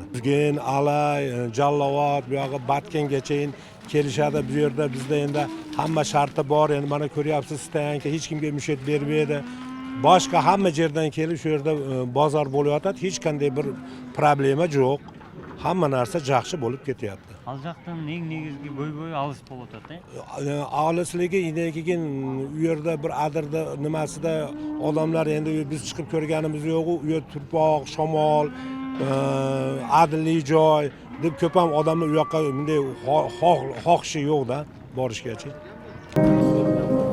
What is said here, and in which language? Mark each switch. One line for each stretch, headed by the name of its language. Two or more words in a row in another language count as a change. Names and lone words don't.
Uzbek: Bugün Alay, Jallovot, bu yoqqa Batkengachayin kelishadi. Bu yerda bizda endi hamma sharti bor. Endi mana ko'ryapsiz, istaganki hech kimga mushat bermaydi. Boshqa hamma yerdan kelib shu yerda bozor bo'layotadi. Hech qanday bir problema yo'q. Hamma narsa yaxshi bo'lib ketyapti.
Kyrgyz: Ал жактан негизги bo'y алыс болуп атат,
Uzbek: Alisligi keyin u yerda bir adirda nimasida odamlar endi biz chiqib ko'rganimiz yo'q, u yer turpoq, shamol, adilli joy deb ko'p ham odamlar u yoqqa bunday xohishi yo'q-da borishgacha.